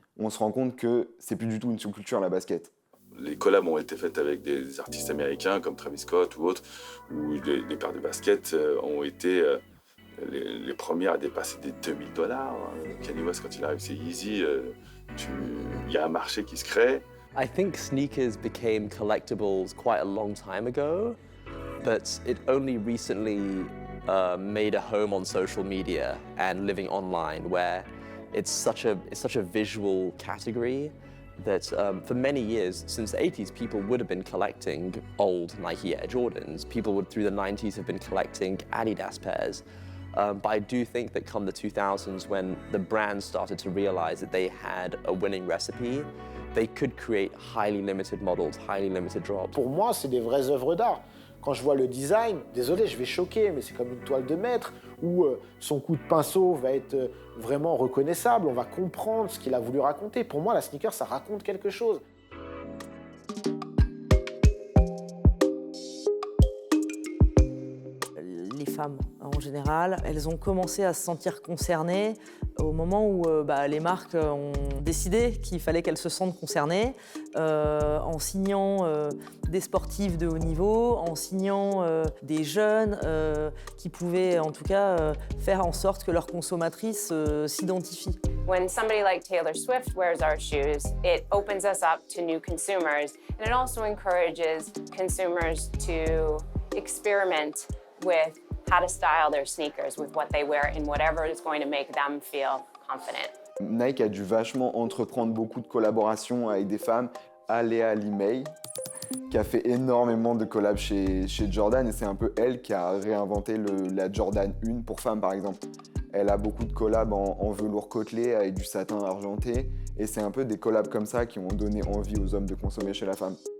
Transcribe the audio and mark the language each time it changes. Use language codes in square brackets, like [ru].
[fr] On se rend compte que c'est plus du tout une sous-culture la basket. Les collabs ont été faites avec des artistes américains comme Travis Scott ou autres, où les paires de basket ont été les premières à dépasser des $2000. Kanye West, quand il arrive, c'est Yeezy. Il y a un marché qui se crée. [en] I think sneakers became collectibles quite a long time ago, but it only recently made a home on social media and living online, where it's such a visual category that for many years, since the 80s, people would have been collecting old Nike Air Jordans. People would, through the 90s, have been collecting Adidas pairs. But I do think that come the 2000s, when the brands started to realize that they had a winning recipe, they could create highly limited models, highly limited drops. [fr] Pour moi, c'est des vraies œuvres d'art. Quand je vois le design, désolé, je vais choquer, mais c'est comme une toile de maître où son coup de pinceau va être vraiment reconnaissable, on va comprendre ce qu'il a voulu raconter. Pour moi, la sneaker, ça raconte quelque chose. Les femmes, en général, elles ont commencé à se sentir concernées au moment où les marques ont décidé qu'il fallait qu'elles se sentent concernées en signant des sportifs de haut niveau, en signant des jeunes qui pouvaient en tout cas faire en sorte que leurs consommatrices s'identifient. [en] When somebody like Taylor Swift wears our shoes, it opens us up to new consumers, and it also encourages consumers to experiment with how to style their sneakers with what they wear and whatever is going to make them feel confident. [fr] Nike a dû vachement entreprendre beaucoup de collaborations avec des femmes. Alea Limei, qui a fait énormément de collabs chez Jordan, et c'est un peu elle qui a réinventé la Jordan 1 pour femmes, par exemple. Elle a beaucoup de collabs en velours côtelé avec du satin argenté, et c'est un peu des collabs comme ça qui ont donné envie aux hommes de consommer chez la femme.